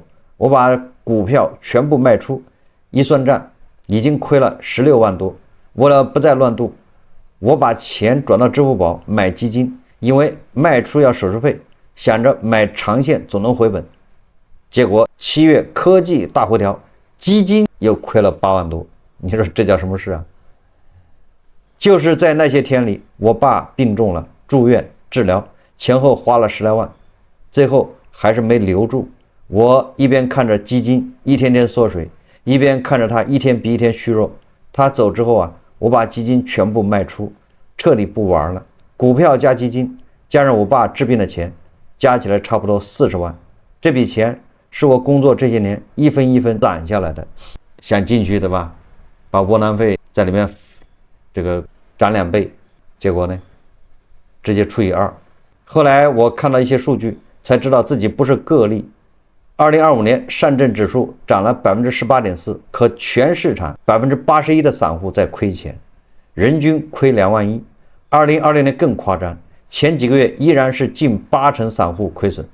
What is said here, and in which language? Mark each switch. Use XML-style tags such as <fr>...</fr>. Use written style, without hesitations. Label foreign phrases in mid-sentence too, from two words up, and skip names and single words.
<zh>我把股票全部賣出，一算賬已經虧了16萬多。為了不再亂賭，我把錢轉到支付寶買基金，因為賣出要手續費，想着買長線總能回本。結果7月科技大回調，基金又虧了8萬多。你說這叫什麼事啊？就是在那些天裡，我爸病重了，住院治療，前後花了10來萬，最後還是沒留住。我一邊看着基金一天天縮水，一邊看着它一天比一天虛弱。他走之後啊，我把基金全部賣出，徹底不玩了。股票加基金加上我爸治病的錢，加起來差不多40万。這筆錢是我工作這些年一分一分攢下來的。想進去的吧，把窩囊費在裡面這個漲2倍，結果呢直接除以2。後來我看到一些數據，才知道自己不是個例。2025年上證指數漲了 18.4%， 可全市場 81% 的散戶在虧錢，人均虧2萬1。2026年更誇張，前幾個月依然是近80%散戶虧損。</zh>